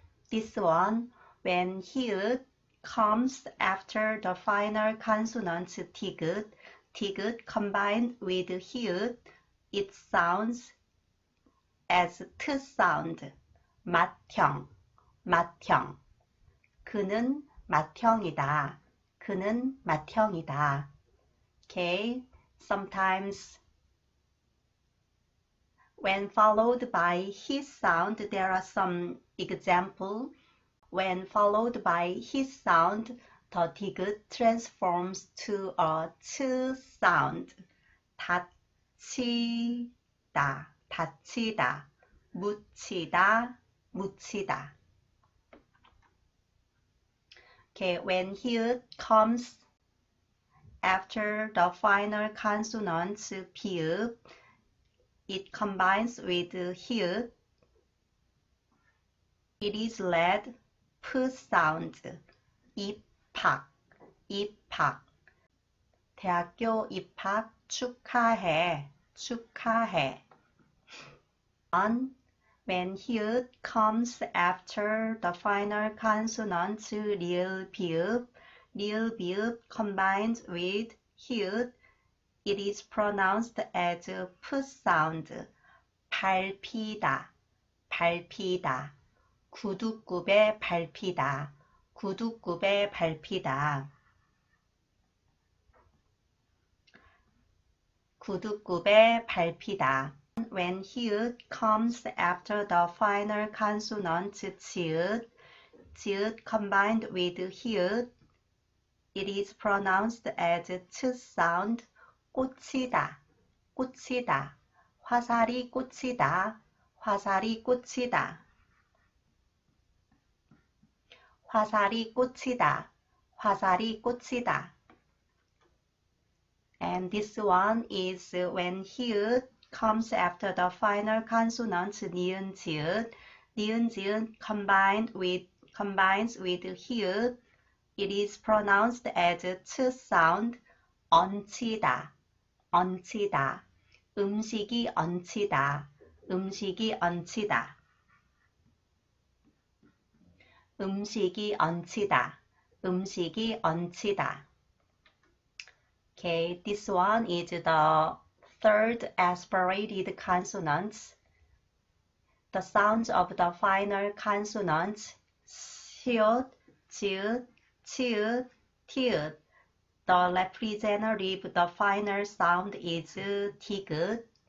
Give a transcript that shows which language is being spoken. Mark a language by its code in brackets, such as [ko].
[en] This one, when 히읗 comes after the final consonant 디귿 combined with 히읗, it sounds as 트 sound. [ko] 맏형. 그는 맏형이다. Okay, [en] Sometimes when followed by his sound, there are some examples. When followed by his sound, the 디귿 transforms to a 치 sound. [ko] 다치다, 다치다, 묻히다, 묻히다. [en] Okay, when 히읗 comes after the final consonant 비읍, it combines with 히읗. It is read P sound. [ko] 입학, 입학. 대학교 입학 축하해, 축하해. [en] When 히읗 comes after the final consonant 리을 비읍, 리을 비읍 combines with 히읗, it is pronounced as P sound. [ko] 밟히다, 밟히다. 구두굽에 밟히다, 구두굽에 밟히다. 구두굽에 밟히다. [en] When 히읗 comes after the final consonant 지읒, 지읒 combined with 히읗, it is pronounced as 치 sound. [ko] 꽂히다, 꽂히다. 화살이 꽂히다, 화살이 꽂히다. 화살이 꽂히다, 화살이 꽂히다. [en] And this one is when 히읗 comes after the final consonant 니은 지읒. 니은 지읒 combines with 히읗. It is pronounced as 치 sound. [ko] 얹히다, 얹히다. 음식이 얹히다, 음식이 얹히다. 음식이 얹히다, 음식이 얹히다. [en] Okay, this one is the third aspirated consonants. The sounds of the final consonants 시옷, 지읒, 치읒, 티읒. The representative, the final sound is 디귿.